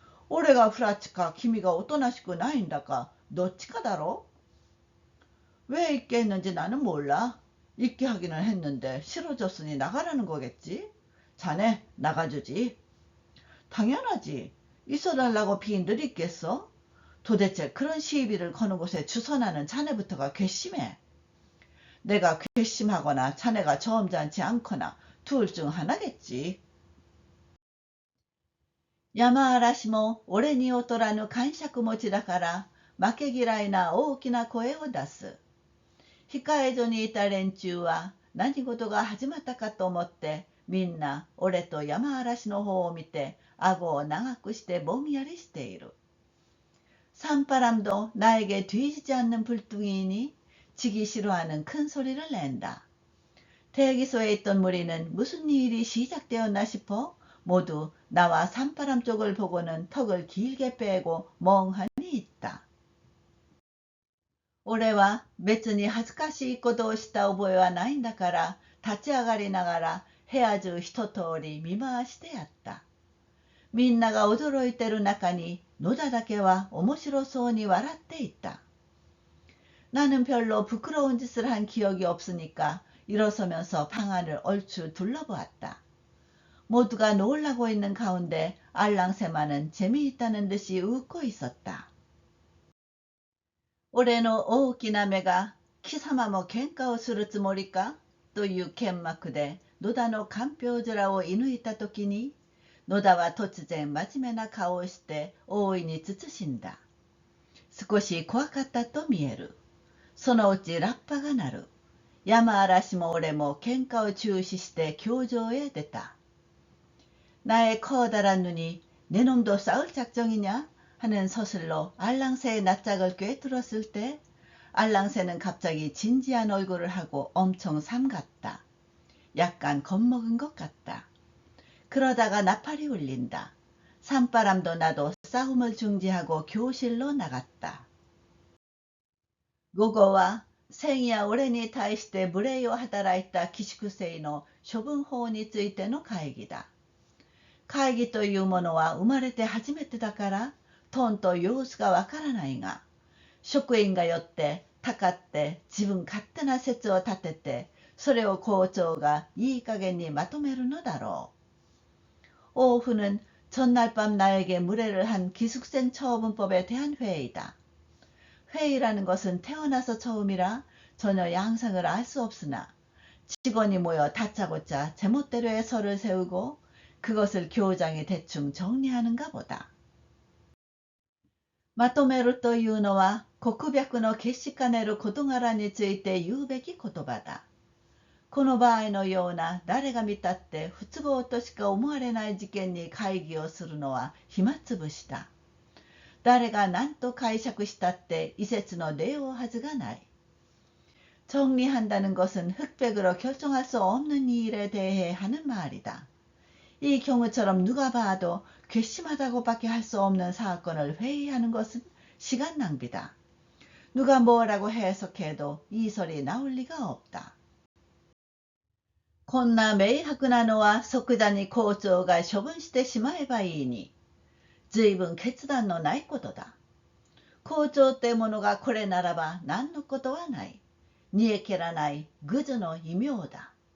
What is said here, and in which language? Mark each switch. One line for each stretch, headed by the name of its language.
Japanese: 俺がフラッチか君がおとなしくないんだかどっちかだろう。
Korean: 왜 있게 했는지 나는 몰라. 있게 하기는 했는데 싫어졌으니 나가라는 거겠지. 자네 나가주지. 당연하지. 있어달라고 비인들 있겠어? 도대체 그런 시비를 거는 곳에 주선하는 자네부터가 괘씸해. 내가 괘씸하거나 자네가 점잖지 않거나 둘 중 하나겠지.
Japanese: 山嵐も俺に劣らぬ癇癪持ちだから負け嫌いな大きな声を出す。控え所にいた連中は何事が始まったかと思ってみんな俺と山嵐の方を見て顎を長くしてぼんやりしている。
Korean: 산바람도 나에게 뒤지지 않는 불뚱이니 지기 싫어하는 큰 소리를 낸다. 대기소에 있던 무리는 무슨 일이 시작되었나 싶어 모두 나와 산바람 쪽을 보고는 턱을 길게 빼고 멍하니 있다.
Japanese: 俺は別に恥ずかしいことをした覚えはないんだから立ち上がりながら部屋中一通り見回してやった。みんなが驚いてる中に野田だけは面白そうに笑っていた。
Korean: 나는 별로 부끄러운 짓을 한 기억이 없으니까 일어서면서 방 안을 얼추 둘러보았다. 모두가 놀라고 있는 가운데 알랑새만은 재미있다는 듯이 웃고 있었다.
Japanese: 俺の大きな目が貴様も喧嘩をするつもりかという剣幕で野田のかんぴょう面を射抜いたときに野田は突然真面目な顔をして大いに慎んだ。少し怖かったと見える。そのうちラッパが鳴る。山嵐も俺も喧嘩を中止して教場へ出た。
Korean: 나의 커다란 눈이 내 놈도 싸울 작정이냐? 하는 서슬로 알랑새의 낯짝을 꿰뚫었을 때 알랑새는 갑자기 진지한 얼굴을 하고 엄청 삼갔다. 약간 겁먹은 것 같다. 그러다가 나팔이 울린다. 산바람도 나도 싸움을 중지하고 교실로 나갔다.
Japanese: 午後は千や俺に対して無礼を働いた寄宿生の処分法についての会議だ。会議というものは生まれて初めてだからとんと様子がわからないが、職員がよってたかって自分勝手な説を立てて、それを校長がいい加減にまとめるのだろう。
Korean: 오후는 전날 밤 나에게 무례를 한 기숙생 처분법에 대한 회의다. 회의라는 것은 태어나서 처음이라 전혀 양상을 알 수 없으나 직원이 모여 다짜고짜 제멋대로의 설을 세우고 그것을 교장이 대충 정리하는가 보다.
Japanese: まとめるというのは、告白の決しかねる事柄について言うべき言葉だ。この場合のような誰が見たって不都合としか思われない事件に会議をするのは暇つぶしだ。誰が何と解釈したって
Korean: 이셋의 내용
Japanese: はずがない。
Korean: 정리한다는 것은 흑백으로 결정할 수 없는 일에 대해 하는 말이다. 이 경우처럼 누가 봐도 괘씸하다고밖에 할 수 없는 사건을 회의하는 것은 시간 낭비다. 누가 뭐라고 해석해도 이 소리 나올 리가 없다.
Japanese: こんな明白なのは即座に校長が処分してしまえばいいに、随分決断のないことだ。校長ってものがこれならば何のことはない。煮え切らない愚図の異名だ。